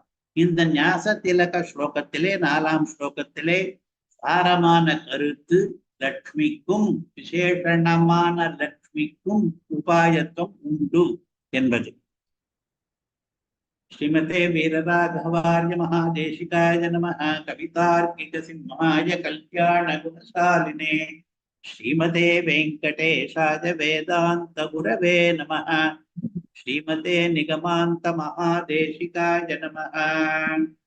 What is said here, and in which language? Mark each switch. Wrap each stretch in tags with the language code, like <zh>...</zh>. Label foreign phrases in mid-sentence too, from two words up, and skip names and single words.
<ta>இந்த ஞாச திலக ஸ்லோகத்திலே 4ஆம் ஸ்லோகத்திலே சாரமான கருத்து லக்ஷ்மிக்கும் விசேஷணமான லக்ஷ்மிக்கும் உபாயத்துவம் உண்டு என்பது.</ta> <sa>श्रीमते वीरराघवार्य महादेशिकाय नमः. कवितार्किक सिंहाय कल्याण गुणशालिने श्रीमते वेङ्कटेशाय वेदान्त गुरवे नमः. श्रीमते निगमान्त महादेशिकाय नमः.</sa>